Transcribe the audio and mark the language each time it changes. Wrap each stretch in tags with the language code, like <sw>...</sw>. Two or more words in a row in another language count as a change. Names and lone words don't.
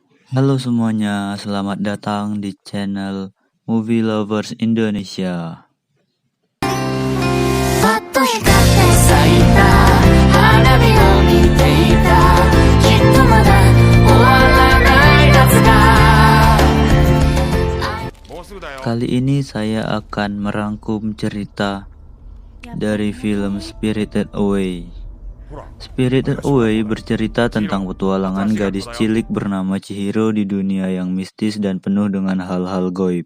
<id>Halo semuanya, selamat datang di channel Movie Lovers Indonesia.</id> <ja>ぱっと光って咲いた花火を見ていたきっとまだ終わらない夏が</ja> <id>Kali ini saya akan merangkum cerita dari film Spirited Away. Spirited Away bercerita tentang petualangan gadis cilik bernama Chihiro di dunia yang mistis dan penuh dengan hal-hal goib.</id>